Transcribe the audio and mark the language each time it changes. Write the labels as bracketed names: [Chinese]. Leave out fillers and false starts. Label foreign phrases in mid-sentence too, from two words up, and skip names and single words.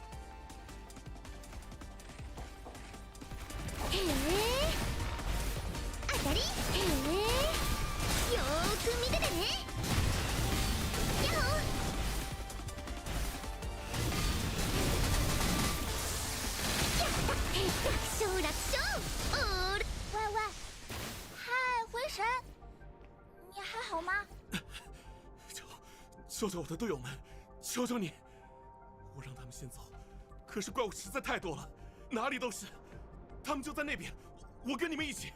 [Japanese] 当たり。よーく見ててね。やっほ！やった！楽勝楽勝！オール。 [Chinese] 喂喂，嗨，回神，你还好吗？救救我的队友们，求求你！我让他们先走，可是怪物实在太多了，哪里都是。他们就在那边，我跟你们一起。